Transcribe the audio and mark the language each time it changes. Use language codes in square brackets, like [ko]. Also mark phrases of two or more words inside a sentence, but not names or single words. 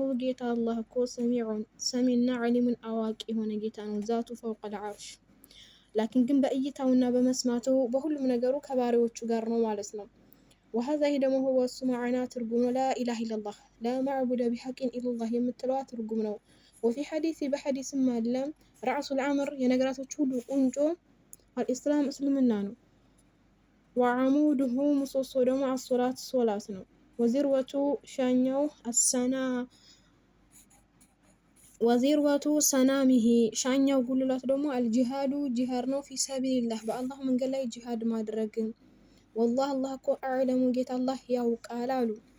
[am] ጌታ አላህ እኮ [ar] سميعا عليما [am] አዋቂ የሆነ ጌታ ነው። [ar] ذاته فوق العرش [am] ላኪን ግን በእይታውና በመስማቱ በሁሉም ነገሩ ከባሪዎቹ ጋር ነው ማለት ነው። وهذا ደግሞ هو እሱ ማዕና ትርጉሙ [ar] لا إله إلا الله لا معبود بحق إلا الله [am] የምትለዋ ትርጉም ነው። [ar] وفي حديث [am] በሐዲስም አለ [ar] رأس الأمر [am] የነገራቶች ሁሉ ቁንጮ አልኢስላም እስልምና ነው። وعموده ምሰሶ ደግሞ አሶላት ሶላት ነው። ወዚርወቱ ሻኛው [ar] وذروة سنامه [am] ሻኛው ጉልላት ደግሞ አልጂሃዱ ጂሃድ ነው። [ar] في سبيل الله [am] በአላህ መንገድ ላይ ጂሃድ ማድረግ። ወላሂ አላህ እኮ አዕለሙ ጌታ አላህ ያውቃል አሉ።